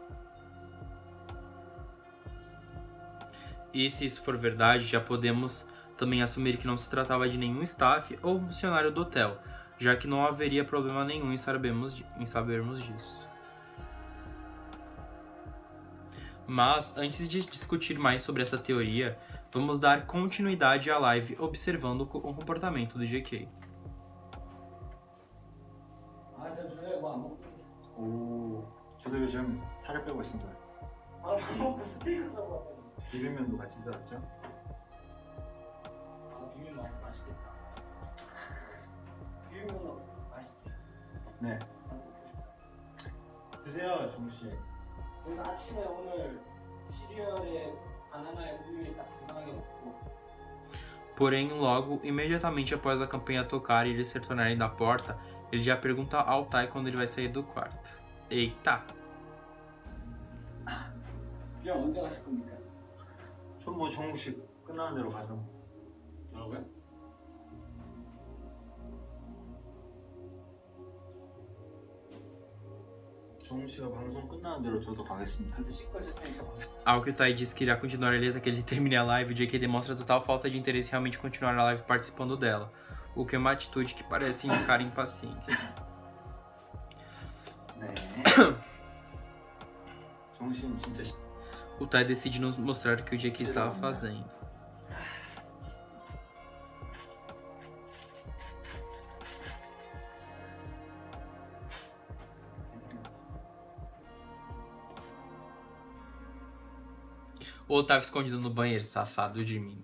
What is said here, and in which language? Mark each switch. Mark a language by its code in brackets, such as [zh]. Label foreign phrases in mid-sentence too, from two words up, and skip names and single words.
[pt] E se isso for verdade, já podemos também assumir que não se tratava de nenhum staff ou funcionário do hotel, já que não haveria problema nenhum em sabermos disso. Mas, antes de discutir mais sobre essa teoria, vamos dar continuidade à live observando o comportamento do JK. [ko] 아, 저 주에 뭐안 먹습니다. 오, 저도 요즘 살을 빼고 있습니다. 아, 밥 먹고 스테이크 써봤더니. 비빔면도 같이 싸왔죠? 아, 비빔면 맛있겠다. 비빔면 맛있지? 네. 아, 먹고 싶다. 드세요, 종우 씨. 저희가 아침에 오늘 시리얼에 바나나에 우유에 딱 건강하게 먹고. [pt] Porém, logo, imediatamente após a campanha tocar e eles se retornarem da porta, ele já pergunta ao Tai quando ele vai sair do quarto. Eita! [ko] 그냥 언제 가실 겁니까? 전 뭐 종우 씨 끝나는 대로 가죠. 뭐라고요? 정우 씨가 방송 끝나는 대로 저도 가겠습니다. 저도 씻고 있을 테니까. [pt] Ao que o Tai disse que irá continuar ali até que ele termine a live, o JK demonstra total falta de interesse em realmente continuar a live participando dela. O que é uma atitude que parece indicar impaciência. [ko] 네. 정우 씨는 진짜 [pt] O Tai decide nos mostrar o que o JK estava fazendo. O Otávio escondido no banheiro, safado de mim.